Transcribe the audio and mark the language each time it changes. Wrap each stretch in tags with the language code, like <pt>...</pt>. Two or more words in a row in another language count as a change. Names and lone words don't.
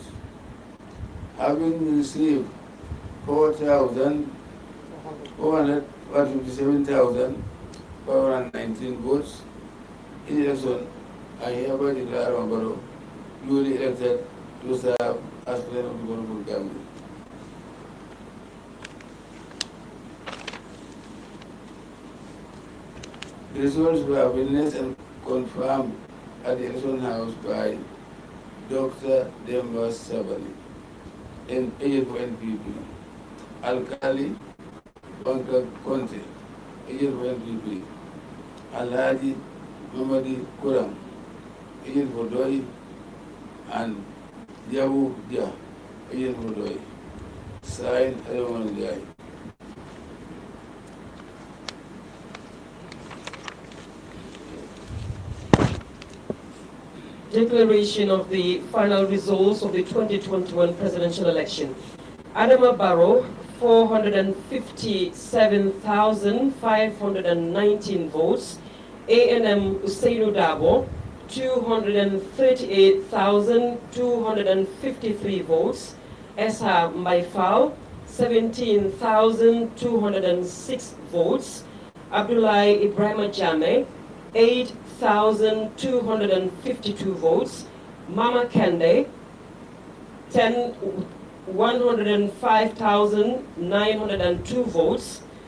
<en>Having received 457,519 votes in election, I hereby declare Mabaro duly elected to serve as President of the Honorable Gambia. The results were witnessed and confirmed at the election house by Dr. Demba Sabali, an agent for NPP, Alkali Banka Conte, agent for NPP, Alhaji Mamadi Kuram, agent for Doi, and Yabu Dia, agent for Doi. Signed, Alaman Jai. Declaration of the final results of the 2021 presidential election. Adama Barrow, 457,519 votes. A&M Usainu Dabo, 238,253 votes. Esa Maifal, 17,206 votes. Abdullah Ibrahim Jammeh, 8,252 votes. Mama Kende, 105,902 votes.</en>